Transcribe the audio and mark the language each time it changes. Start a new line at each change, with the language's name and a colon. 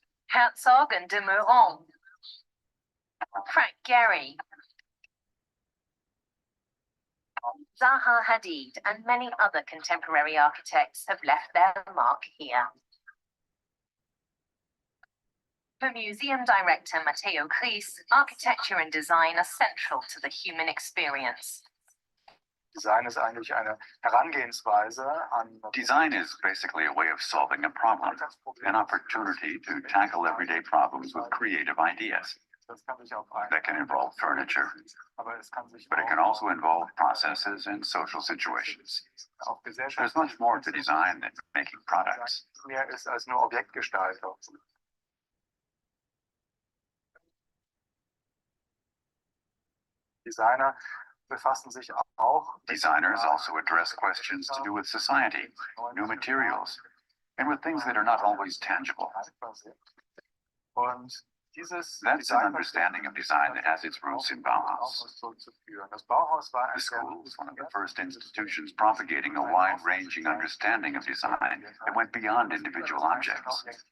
English: Herzog and de Meuron, Frank Gehry, Zaha Hadid, and many other contemporary architects have left their mark here. For museum director Matteo Kries, architecture and design are central to the human experience.
German: Design ist eigentlich eine Herangehensweise an.
English: Design is basically a way of solving a problem, an opportunity to tackle everyday problems with creative ideas. That can involve furniture, but it can also involve processes and social situations. There's much more to design than making products.
German: Mehr ist als nur Objektgestaltung. Designer befassen sich auch.
English: Designers also address questions to do with society, new materials, and with things that are not always tangible.
German: Und dieses
English: That's an understanding of design that has its roots in Bauhaus.
German: Das Bauhaus war
English: The school was one of the first institutions propagating a wide-ranging understanding of design that went beyond individual objects.